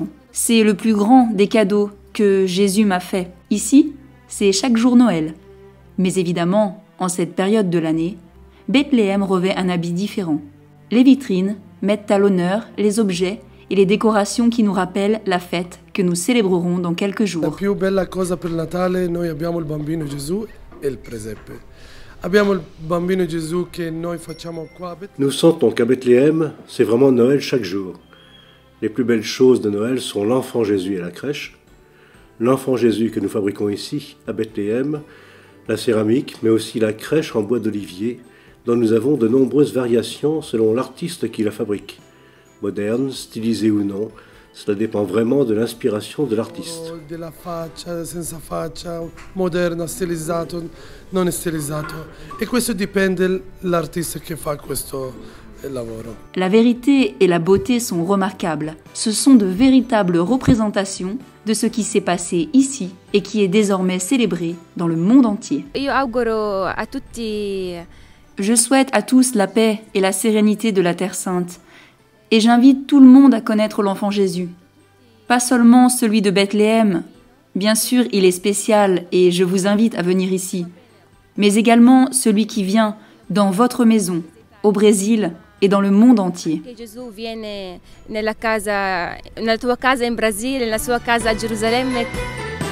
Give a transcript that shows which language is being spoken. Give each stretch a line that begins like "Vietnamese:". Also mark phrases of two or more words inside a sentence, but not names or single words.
French: C'est le plus grand des cadeaux que Jésus m'a fait. Ici, c'est chaque jour Noël. Mais évidemment, en cette période de l'année, Bethléem revêt un habit différent. Les vitrines mettent à l'honneur les objets et les décorations qui nous rappellent la fête que nous célébrerons dans quelques jours.
Italian: La più bella cosa per Natale, noi abbiamo il bambino Gesù e il presepe. Abbiamo il bambino Gesù che noi facciamo qua a Bethléem.
French: Nous sentons qu'à Bethléem, c'est vraiment Noël chaque jour. Les plus belles choses de Noël sont l'enfant Jésus et la crèche, l'enfant Jésus que nous fabriquons ici, à Bethléem, la céramique, mais aussi la crèche en bois d'olivier, dont nous avons de nombreuses variations selon l'artiste qui la fabrique. Moderne, stylisée ou non, cela dépend vraiment de l'inspiration de l'artiste.
Italian: Della faccia, senza faccia, moderna, stilizzato, non stilizzato. E questo dipende dall'artista che fa questo lavoro.
French: La vérité et la beauté sont remarquables. Ce sont de véritables représentations de ce qui s'est passé ici et qui est désormais célébré dans le monde entier.
Italian: Io auguro a tutti.
French: Je souhaite à tous la paix et la sérénité de la Terre Sainte. Et j'invite tout le monde à connaître l'enfant Jésus. Pas seulement celui de Bethléem, bien sûr il est spécial et je vous invite à venir ici, mais également celui qui vient dans votre maison, au Brésil et dans le monde entier.
Italian: Che Gesù viene nella tua casa in Brasile, nella sua casa a Gerusalemme.